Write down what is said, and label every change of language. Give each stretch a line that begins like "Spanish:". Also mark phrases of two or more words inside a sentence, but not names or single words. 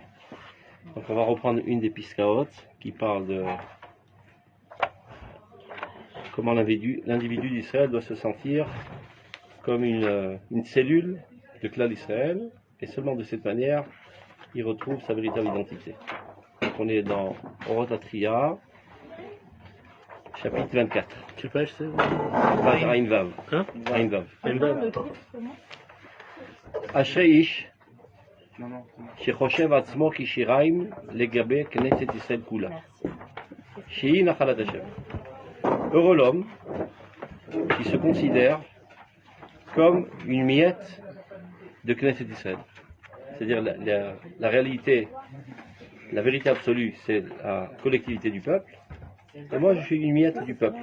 French: Donc on va reprendre une des Piskaot qui parle de comment l'individu d'Israël doit se sentir comme une cellule de Klal Israël, et seulement de cette manière il retrouve sa véritable identité. Donc on est dans Orot Atria, chapitre 24. Quelle page c'est? Page Ain Vav. Hein? Ain Vav. Elbab.
Hebrew: אשרי איש שחושב עצמו כשיריים לגבי כנסת ישראל כולה, שהיא נחלת השם.
French: Heureux l'homme qui se considère comme une miette de Knesset Israël. C'est-à-dire la réalité, la vérité absolue, c'est la collectivité du peuple. Et moi, je suis une miette du peuple.